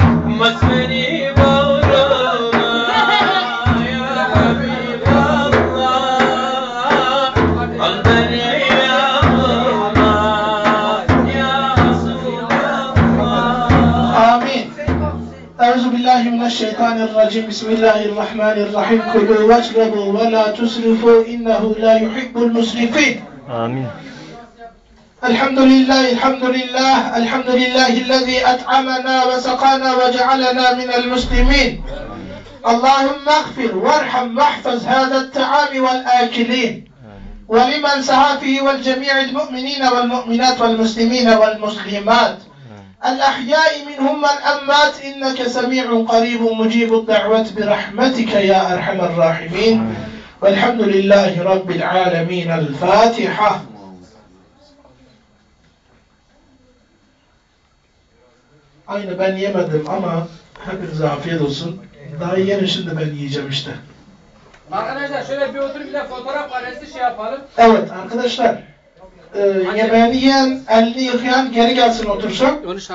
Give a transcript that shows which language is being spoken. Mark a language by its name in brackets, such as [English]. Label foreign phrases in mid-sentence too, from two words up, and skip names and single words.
[Turkish] Mas beni bağrına [Arabic] يا حبيب الله. [Turkish] Al beni yanına [Arabic] يا رسول الله. [Turkish] Amin. [Arabic] أعوذ بالله من الشيطان الرجيم. بسم الله الرحمن الرحيم. كلوا واشربوا ولا تسرفوا إنه لا يحب المسرفين. Amin. الحمد لله الذي أطعمنا وسقانا وجعلنا من المسلمين. اللهم اغفر وارحم واحفظ هذا الطعام والآكلين. ولمن سعى فيه والجميع المؤمنين والمؤمنات والمسلمين والمسلمات الأحياء منهم والأموات إنك سميع قريب مجيب الدعوة برحمتك يا أرحم الراحمين والحمد لله رب العالمين. الفاتحة. [Turkish] Aynı ben yemedim ama hepinize afiyet olsun. Daha yenisini de ben yiyeceğim işte. Arkadaşlar şöyle bir oturup bir de fotoğraf karesi şey yapalım. Evet arkadaşlar. Yemeğini yiyen, elini yıkayan geri gelsin otursun.